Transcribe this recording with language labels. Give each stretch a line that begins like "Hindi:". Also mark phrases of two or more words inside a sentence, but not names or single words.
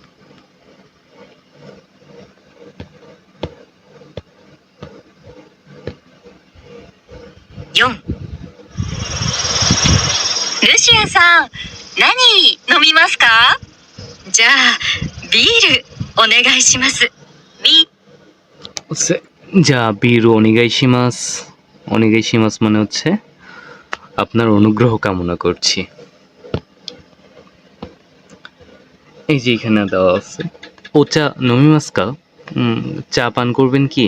Japanese: 4、ルシアさん、何飲みますか？じゃあ、ビールお願いします。 হচ্ছে じゃビールお願いします.
Bangla: অনিগাইশিমাস মানে হচ্ছে আপনার অনুগ্রহ কামনা করছি। এই যে এখানে দেওয়া আছে
Japanese: お茶飲みますか,
Bangla: চা পান করবেন কি?